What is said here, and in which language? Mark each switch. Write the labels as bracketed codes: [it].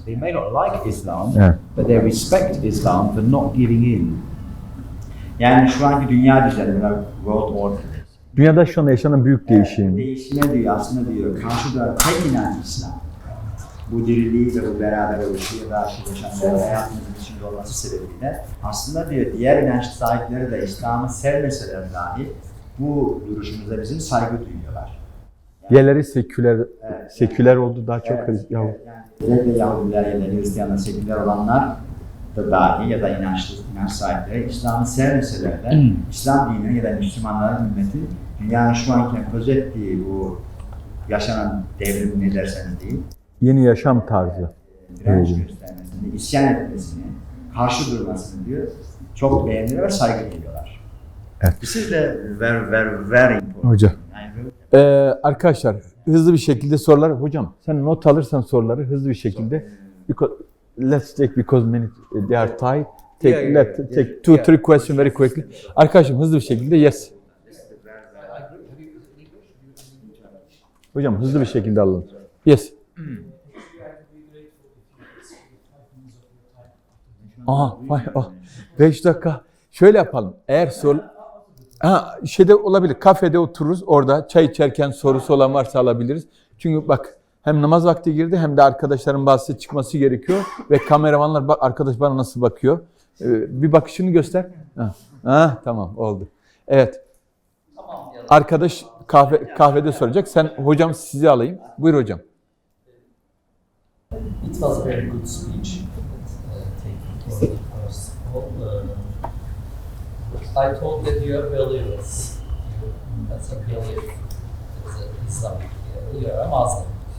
[en] They may not like Islam, but they respect Islam for not giving in. [tr] Yani şu anki dünya düzeni, [en] world order. [tr] Dünyada şu anda yaşanan büyük değişim. Değişime diyor, aslında diyor, karşı duran tek inanç İslam. Bu diriliği ve bu beraber oluşuyor da yaşamları hayatımızın içinde olması sebebiyle aslında diyor diğer inanç sahipleri de İslam'ı sevmeseler dahi bu duruşumuza bizim saygı duyuyorlar. Diğerleri seküler oldu daha çok. Yani özellikle Yahudiler ya da Hristiyanlar seküler olanlar da dahi ya da inanç sahipleri İslam'ı sevmeseler de İslam dinini ya da Müslümanların ümmetin dünyanın şu anki empoze ettiği bu yaşanan devrim ne derseniz değil. Yeni yaşam tarzı. Direnç göstermesini, isyan etmesini, karşı durmasını diyor. Çok beğeniyor ve saygı duyuyorlar. Evet. [en] This is the very important. [tr] Hocam. Arkadaşlar hızlı bir şekilde soruları, hocam sen not alırsan soruları hızlı bir şekilde, [en] let's take because many they are tight. Take two, three questions very quickly. [tr] Arkadaşım hızlı bir şekilde yes. Hocam hızlı bir şekilde alalım. [en] Yes. [tr] Aha, 5 dakika. Şöyle yapalım. Eğer şeyde olabilir. Kafede otururuz. Orada çay içerken sorusu olan varsa alabiliriz. Çünkü bak hem namaz vakti girdi hem de arkadaşların bazısı çıkması gerekiyor ve kameramanlar bak arkadaş bana nasıl bakıyor. Bir bakışını göster. Tamam oldu. Evet. Arkadaş kahvede soracak. Sen hocam sizi alayım. Buyur hocam. [en] It was a very good speech. Taking first of all, I thought that you are believers. That's a belief. It's an Islamic. You are a Muslim.